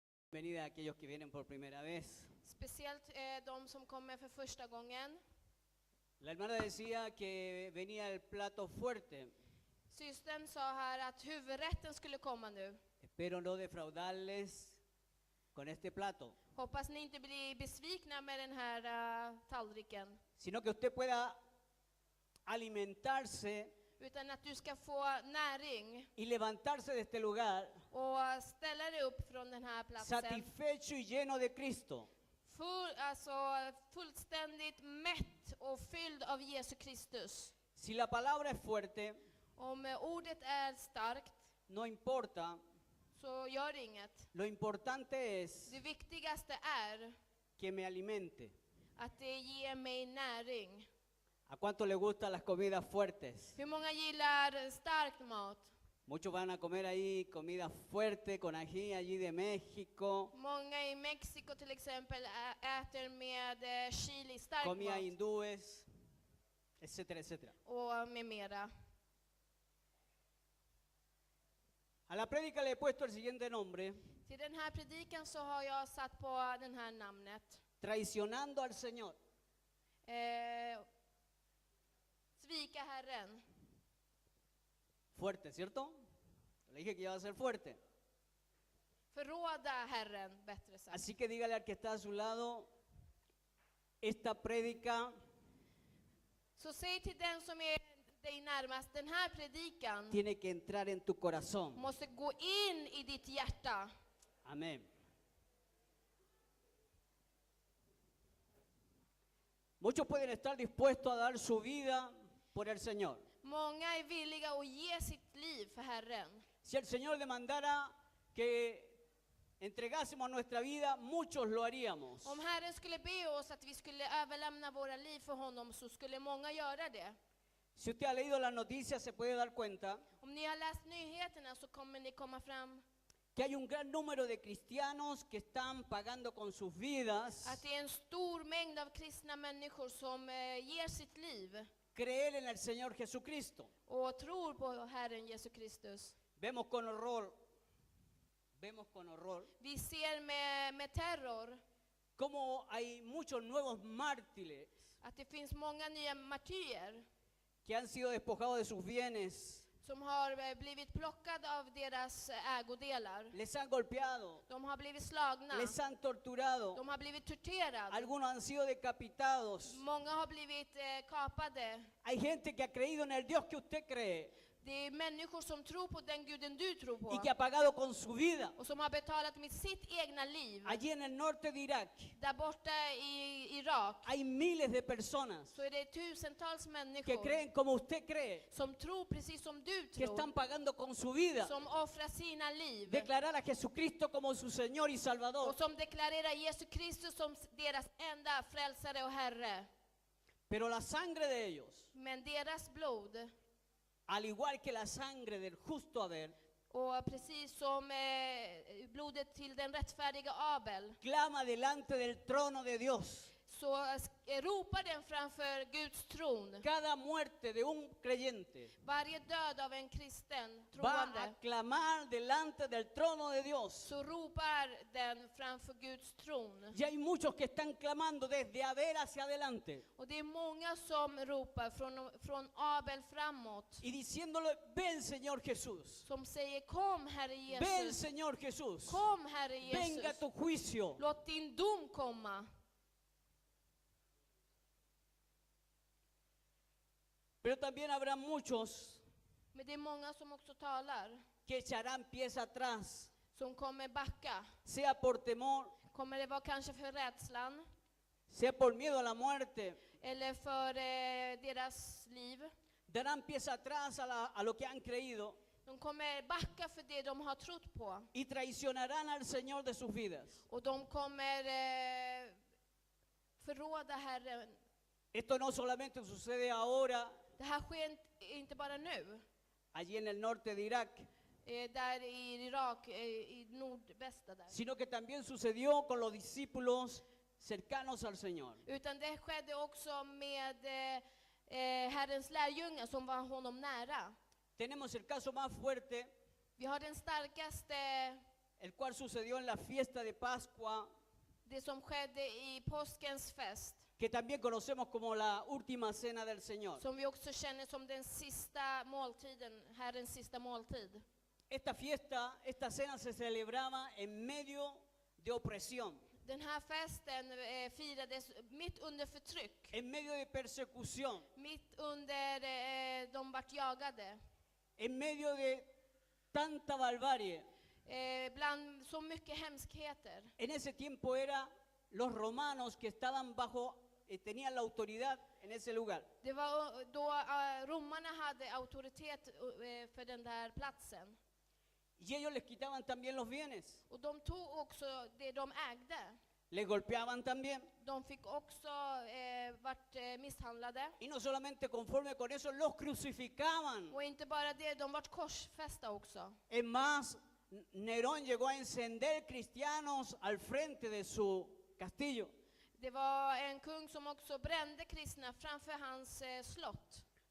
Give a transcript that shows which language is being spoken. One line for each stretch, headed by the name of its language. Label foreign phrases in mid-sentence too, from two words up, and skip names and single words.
Spanish: Bienvenida a aquellos que vienen por primera vez.
Swedish: Speciellt de som kommer för första gången.
Spanish: La hermana decía que venía el plato fuerte.
Swedish: Systern sa här att huvudrätten skulle komma nu.
Spanish: Espero no defraudarles con este plato,
Swedish: Hoppas ni inte blir besvikna med den här tallriken.
Spanish: sino que usted pueda alimentarse
Swedish: Utan att du ska få näring
Spanish: y levantarse de este lugar
Swedish: och ställa dig upp från den här platsen.
Spanish: satisfecho y lleno de Cristo.
Swedish: Fullständigt mätt och fylld av Jesus Kristus.
Spanish: Si la palabra es fuerte,
Swedish: Om ordet är starkt
Spanish: no importa.
Swedish: så gör det inget.
Spanish: Lo importante es
Swedish: Det viktigaste är
Spanish: que me alimente.
Swedish: att det ger mig näring.
Spanish: ¿A cuánto le gustan las comidas fuertes?
Swedish: Hur många gillar stark mat?
Spanish: Muchos van a comer ahí comida fuerte con ají allí de México,
Swedish: Många i Mexiko till exempel äter med chili stark
Spanish: comida
Swedish: mat
Spanish: hindúes, etcétera, etcétera.
Swedish: och med mera.
Spanish: A la prédica le he puesto el siguiente nombre:
Swedish: Till den här predikan så har jag satt på den här namnet.
Spanish: Traicionando al Señor.
Swedish: Svika Herren.
Spanish: Fuerte, ¿cierto? Le dije que iba a ser fuerte.
Swedish: Förråda Herren, bättre sagt.
Spanish: Así que dígale al que está a su lado, esta prédica
Swedish: Så säg till den som är dig närmast, den här predikan
Spanish: tiene que entrar en tu corazón.
Swedish: måste gå in i ditt hjärta.
Spanish: Amén. Muchos pueden estar dispuestos a dar su vida por el Señor.
Swedish: Många är villiga att ge sitt liv för Herren.
Spanish: Si el Señor demandara que entregásemos nuestra vida, muchos lo haríamos.
Swedish: Om Herren skulle be oss att vi skulle överlämna våra liv för honom så skulle många göra det.
Spanish: Si usted ha leído las noticias, se puede dar cuenta
Swedish: Om ni har läst nyheterna så kommer ni komma fram
Spanish: que hay un gran número de cristianos que están pagando con sus vidas
Swedish: att det är en stor mängd av kristna människor som ger sitt liv
Spanish: creer en el Señor Jesucristo.
Swedish: och tror på Herren Jesus Kristus.
Spanish: Vemos con horror
Swedish: Vi ser med terror
Spanish: cómo hay muchos nuevos mártires
Swedish: att det finns många nya martyrer
Spanish: que han sido despojados de sus bienes,
Swedish: som har blivit plockade av deras ägodelar.
Spanish: les han golpeado,
Swedish: De har blivit slagna.
Spanish: les han torturado,
Swedish: De har blivit torterade.
Spanish: algunos han sido decapitados.
Swedish: Många har blivit kapade.
Spanish: Hay gente que ha creído en el Dios que usted cree
Swedish: Det är människor som tror på den guden du tror
Spanish: y
Swedish: på.
Spanish: que ha pagado con su vida.
Swedish: Och som har betalat med sitt egna liv.
Spanish: Allí en el norte de Irak
Swedish: Där borta i Irak
Spanish: hay miles de personas
Swedish: så är det tusentals
Spanish: que
Swedish: människor
Spanish: creen como usted cree,
Swedish: som tror precis som du
Spanish: que están
Swedish: tror.
Spanish: pagando con su vida.
Swedish: Som offrar sina liv.
Spanish: Declarar a Jesucristo como su Señor y Salvador.
Swedish: Och som deklarerar Jesus Kristus som deras enda frälsare och Herre.
Spanish: Pero la sangre de ellos,
Swedish: Men deras blod,
Spanish: al igual que la sangre del justo Abel,
Swedish: och precis som blodet till den rättfärdiga Abel,
Spanish: clama delante del trono de Dios.
Swedish: så ropar den framför Guds tron.
Spanish: Cada muerte de un creyente
Swedish: Varje död av en kristen
Spanish: va a
Swedish: troende,
Spanish: clamar delante del trono de Dios.
Swedish: så ropar den framför Guds tron.
Spanish: Y hay muchos que están clamando desde Abel hacia adelante
Swedish: Och det är många som ropar från Abel framåt.
Spanish: y diciéndole: ven, Señor Jesús,
Swedish: Som säger: kom Herre
Spanish: ven,
Swedish: Jesus.
Spanish: Señor Jesús,
Swedish: Kom Herre
Spanish: venga
Swedish: Jesus.
Spanish: tu juicio.
Swedish: Låt din dom komma.
Spanish: Pero también habrá muchos
Swedish: Men det är många som också talar.
Spanish: que echarán pies atrás,
Swedish: Som kommer backa.
Spanish: sea por temor,
Swedish: Kommer det vara kanske för rädslan?
Spanish: sea por miedo a la muerte.
Swedish: Eller för deras liv?
Spanish: Darán pies atrás a lo que han creído
Swedish: De kommer backa för det de har trott på.
Spanish: y traicionarán al Señor de sus vidas.
Swedish: Och de kommer förråda Herren.
Spanish: Esto no solamente sucede ahora
Swedish: Det här sker inte bara nu.
Spanish: allí en el norte de Irak,
Swedish: Där i Irak, i nordvästra där.
Spanish: sino que también sucedió con los discípulos cercanos al Señor.
Swedish: Utan det skedde också med Herrens lärjungar som var honom nära.
Spanish: Tenemos el caso más fuerte
Swedish: Vi har den starkaste
Spanish: el cual sucedió en la fiesta de Pascua,
Swedish: Det som skedde i påskens fest,
Spanish: que también conocemos como la última cena del Señor.
Swedish: som vi också känner som den sista måltiden, Herrens sista måltid.
Spanish: Esta fiesta, esta cena se celebraba en medio de opresión,
Swedish: Den här festen firades mitt under förtryck,
Spanish: en medio de persecución,
Swedish: mitt under de vart jagade,
Spanish: en medio de tanta barbarie.
Swedish: bland så mycket hemskheter.
Spanish: En ese tiempo era los romanos que estaban bajo, tenían la autoridad en ese lugar.
Swedish: Det var då romarna hade auktoritet för den där platsen.
Spanish: Y ellos les quitaban también los bienes,
Swedish: Och de tog också det de ägde.
Spanish: les golpeaban también.
Swedish: De fick också vart misshandlade.
Spanish: Y no solamente conforme con eso, los crucificaban.
Swedish: Och inte bara det, de vart korsfästa också.
Spanish: Es más, Nerón llegó a encender cristianos al frente de su castillo.
Swedish: Det var en kung som också brände kristna framför hans slott.